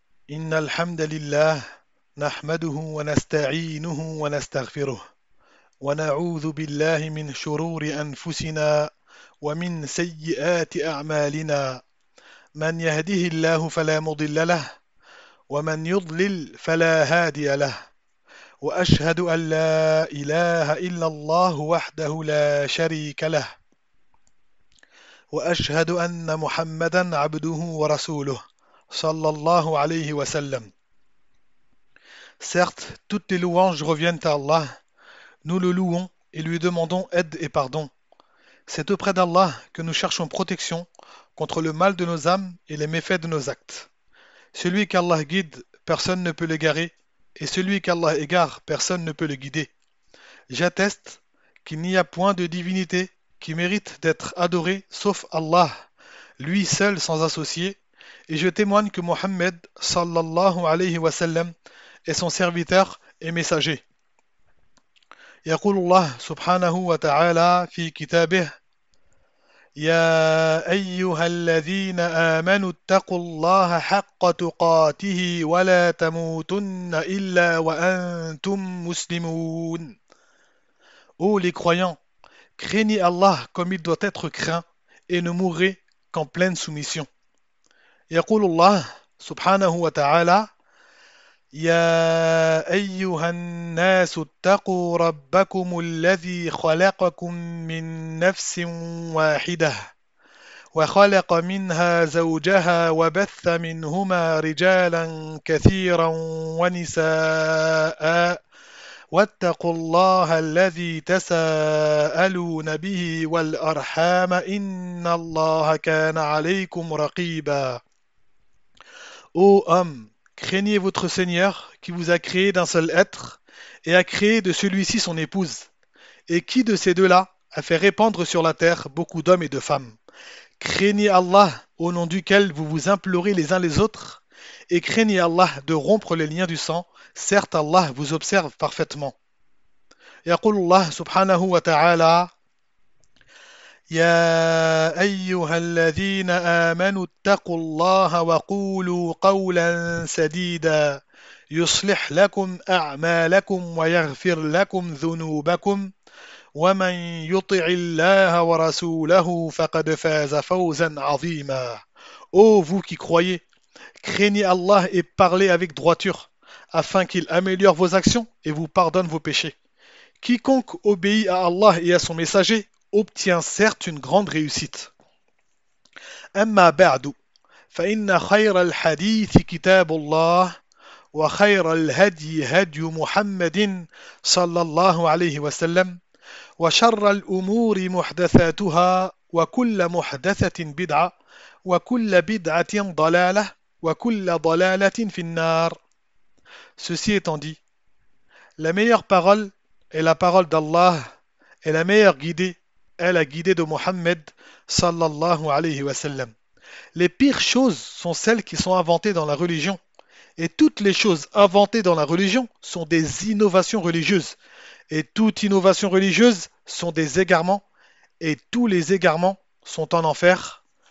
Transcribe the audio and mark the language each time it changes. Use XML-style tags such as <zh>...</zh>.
<ar>إن الحمد لله نحمده ونستعينه ونستغفره ونعوذ بالله من شرور أنفسنا ومن سيئات أعمالنا، من يهده الله فلا مضل له ومن يضلل فلا هادي له، وأشهد أن لا إله إلا الله وحده لا شريك له، وأشهد أن محمدا عبده ورسوله صلى الله عليه وسلم.</ar> <fr>Certes, toutes les louanges reviennent à Allah. Nous le louons et lui demandons aide et pardon. C'est auprès d'Allah que nous cherchons protection contre le mal de nos âmes et les méfaits de nos actes. Celui qu'Allah guide, personne ne peut l'égarer, et celui qu'Allah égare, personne ne peut le guider. J'atteste qu'il n'y a point de divinité qui mérite d'être adoré sauf Allah, lui seul sans associé, et je témoigne que Mohammed</fr> <ar>sallallahu alayhi wa sallam</ar> <fr>est son serviteur et messager.</fr> <ar>يقول الله سبحانه وتعالى في كتابه: يا أيها الذين آمنوا اتقوا الله حق تقاته ولا تموتن إلا وأنتم مسلمون.</ar> <fr>Ô les croyants, craignez Allah comme il doit être craint et ne mourrez qu'en pleine soumission.</fr> <ar>يقول الله سبحانه وتعالى: يا أيها الناس اتقوا ربكم الذي خلقكم من نفس واحدة وخلق منها زوجها وبث منهما رجالا كثيرا ونساء واتقوا الله الذي تساءلون به والأرحام إن الله كان عليكم رقيبا.</ar> <fr>Craignez votre Seigneur qui vous a créé d'un seul être et a créé de celui-ci son épouse, et qui de ces deux-là a fait répandre sur la terre beaucoup d'hommes et de femmes. Craignez Allah au nom duquel vous vous implorez les uns les autres, et craignez Allah de rompre les liens du sang, certes Allah vous observe parfaitement.</fr> <ar>يقول الله سبحانه وتعالى: يا أيها الذين آمنوا اتقوا الله وقولوا قولا سديدا يصلح لكم أعمالكم ويغفر لكم ذنوبكم ومن يطع الله ورسوله فقد فاز فوزا عظيما.</ar> <fr>Ô vous qui croyez, craignez Allah et parlez avec droiture, afin qu'il améliore vos actions et vous pardonne vos péchés. Quiconque obéit à Allah et à son messager obtient certes une grande réussite.</fr> <ar>أما بعد فإن خير الحديث كتاب الله وخير الهدي هدي محمد صلى الله عليه وسلم وشر الأمور محدثاتها وكل محدثة بدعة وكل بدعة ضلالة وكل ضلالة في النار.</ar> <fr>Ceci étant dit, la meilleure parole est la parole d'Allah et la meilleure guidée est la guidée de Mohammed</fr> <ar>sallallahu alayhi wa sallam.</ar> <fr>Les pires choses sont celles qui sont inventées dans la religion, et toutes les choses inventées dans la religion sont des innovations religieuses, et toute innovation religieuse sont des égarements, et tous les égarements sont en enfer.</fr>